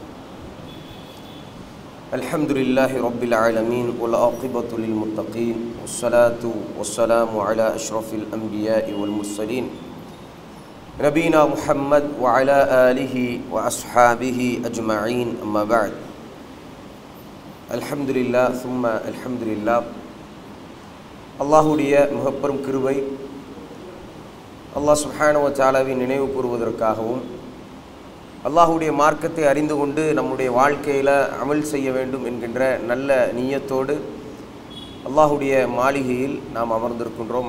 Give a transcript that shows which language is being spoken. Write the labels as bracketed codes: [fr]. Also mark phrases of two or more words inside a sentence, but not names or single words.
[ar] الحمد لله رب العالمين والعاقبة للمتقين والصلاة والسلام على أشرف الأنبياء والمرسلين نبينا محمد وعلى آله وأصحابه أجمعين أما بعد. الحمد لله ثم الحمد لله. [ta] அல்லாஹுடைய மிகப்பெரும் கிருபை [ar] الله سبحانه و [ta] தஆலாவை நினைவு கூறுவதற்காகவும் அல்லாஹுடைய மார்க்கத்தை அறிந்து கொண்டு நம்முடைய வாழ்க்கையில் அமல் செய்ய வேண்டும் என்கின்ற நல்ல நியத்தோடு அல்லாஹுடைய மாளிகையில் நாம் அமர்ந்திருக்கின்றோம்.